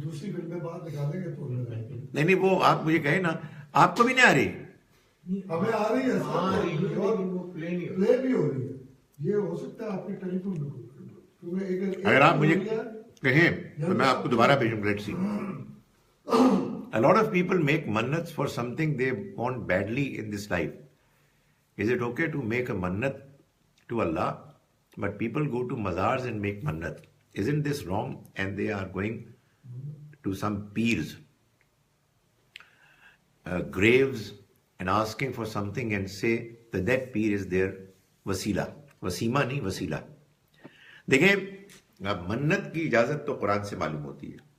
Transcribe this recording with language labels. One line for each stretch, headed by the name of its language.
Urdu: دوسری فلم میں بات نکالیں گے تو نہیں وہ آپ مجھے کہیں نا, آپ کو بھی نہیں آ رہی. ہمیں آ رہی ہے, وہ پلے نہیں ہو پلے بھی ہو رہی ہے. یہ ہو سکتا ہے آپ کے ٹیلی فون میں. اگر آپ مجھے کہیں تو میں آپ کو دوبارہ بھیجوں گا. Let's see.
English: A lot of people make mannats for something they want badly in this life. Is it okay to make a mannat to Allah, but people go to mazars and make mannat? Isn't this wrong? And they are going to some peers, graves, and asking for something and say that that peer is their wasila.
Urdu: Wasima نہیں, وسیلہ. دیکھیں منت کی اجازت تو قرآن سے معلوم ہوتی ہے.